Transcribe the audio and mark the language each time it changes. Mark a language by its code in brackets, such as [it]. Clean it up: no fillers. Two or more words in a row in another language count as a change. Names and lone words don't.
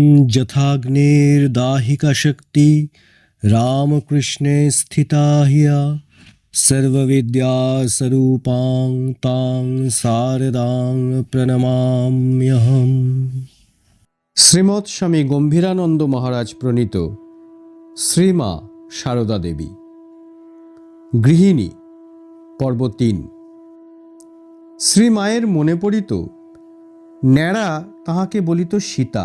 [sa] यथाग्निर्दाहिका शक्ति रामकृष्णे स्थिता हिया सर्वविद्यास्वरूपां तां शारदां प्रणमाम्यहम्। [bn] শ্রীমৎ স্বামী গম্ভীরানন্দ মহারাজ প্রণীত শ্রীমা সারদা দেবী। গৃহিণী পর্ব ৩। শ্রীমায়ের মনে পড়িত ন্যাড়া তাহাকে বলিত সীতা।